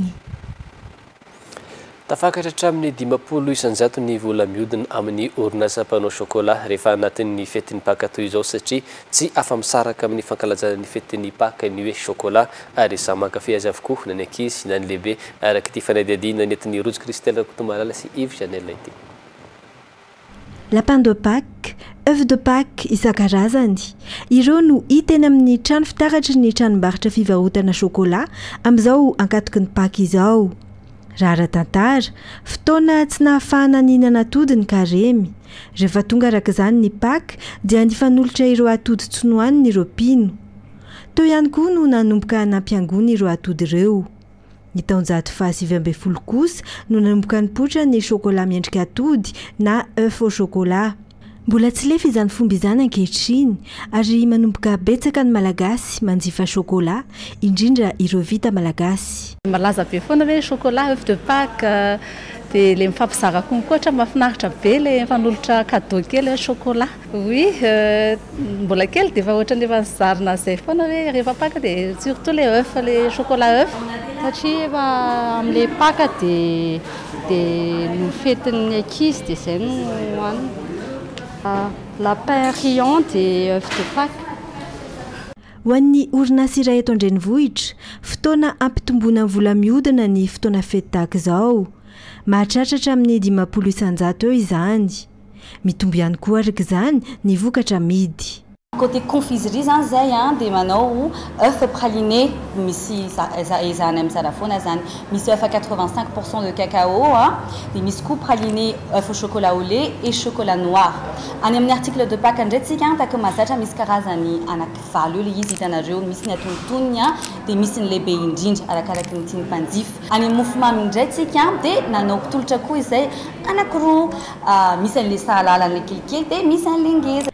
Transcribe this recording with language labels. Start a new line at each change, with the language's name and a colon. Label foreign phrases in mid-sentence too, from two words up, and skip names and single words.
Malagasy: Tafakatra hatramin'ny 50 isanjato ny vola mihodina amin'ny orinasa mpanao chocolat rehefa anatin'ny fetin'ny paka toy izao satria tsy afa-misaraka amin'ny fankalazana ny fetin'ny paka ny hoe chocolat ary samy mankafy azy avokoa na ny ankizy na ny lehibe araka ity fanadihadiana nentin'ny Rose Christelle Kotomalala sy Yves Janelle ity.
French: Lapin de Pâques, œuf de Pâques isan-karazany.
Malagasy: Ireo no hita eny amin'ny trano fitaratry ny tranombarotra fivarotana chocolat amin'izao ankatoky ny Pâques izao. raha ara-tantara fotoana tsy nahafahana ninana atody ny karemy rehefa tonga araka izany ny Pâques dia nifanolotra ireo atody tsy nohaniny ireo mpino teo ihany koa no nanomboka nampiangony ireo atody ireo ny taonjato fahasivy-ambin'ny-folo kosa no nanomboka nipoitra ny chocolat miendrika atody na
French: œuf au chocolat
Malagasy: mbola tsy lefa izany fomba izany ankehitriny ary manomboka betsaka ny malagasy manjifa chocolat indrindra ireo vita malagasy malaza be foana hoe
French: chocolat œuf de Pâques
Malagasy: dia le mifampizara konkoatra mahafinaritra be le mifanolotra cadeau kely hoe
French: chocolat oui
Malagasy: mbola kely dia efa ohatran'ny efa nizarina izay foana hoe rehefa Pâques dia
French: surtout le œuf le chocolat œuf
Malagasy: satria efa amin'le Pâques dia ny fetin'ny ankizy dia izay no hohanina
French: lapin riant et œuf de Pâques.
Malagasy: Ho an'ny orinasa iray eto an-drenivohitra fotoana ampitomboana vola mihodina ny fotoana fety tahaka izao mahatratratra amin'ny 500 isan-jato eo izany mitombo ihany koa araka izany ny vokatra amidy.
French: Côté confiserie
Malagasy: zany zay dia manao
French: œuf praliné
Malagasy: misy izany amin'izany foana zany misy
French: œuf à 85% de cacao
Malagasy: dia misy koa
French: praliné œuf au chocolat au lait et chocolat noir.
Malagasy: Any amin'ny
French: article de Pâques
Malagasy: ndraitsika taka mazatra misy karazany anankivalo le izy hitanareo misy ny atontoniny dia misy ny lehibe indrindra arakaraka ny tiany mpanjifa. Any amin'ny mofomamy ndraitsika dia nanao tolotra koa izay anankiroa misy an'le sahalalana kelikely dia misy an'le ngeza.